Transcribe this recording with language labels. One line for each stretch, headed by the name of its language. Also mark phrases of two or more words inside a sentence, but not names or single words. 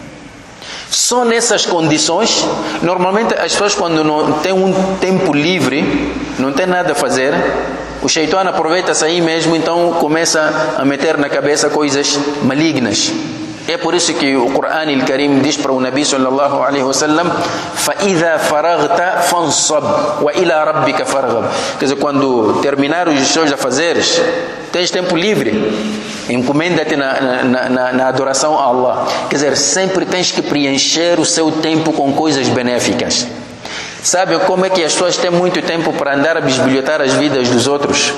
Portuguese: Só nessas condições, normalmente as pessoas, quando não têm um tempo livre, não tem nada a fazer, o Shaitan aproveita-se aí mesmo, então começa a meter na cabeça coisas malignas. É por isso que o Corão al-Karim diz para o
Arabic: النبي صلى الله عليه وسلم: فَإِذَا فَرَغْتَ فَانصَبْ وَإِلَى رَبِّكَ فَرْغَبْ.
Portuguese: Quer dizer, quando terminar os seus afazeres, tens tempo livre, encomenda-te na adoração a Allah. Quer dizer, sempre tens que preencher o seu tempo com coisas benéficas. Sabe como é que as pessoas têm muito tempo para andar a bisbilhotar as vidas dos outros?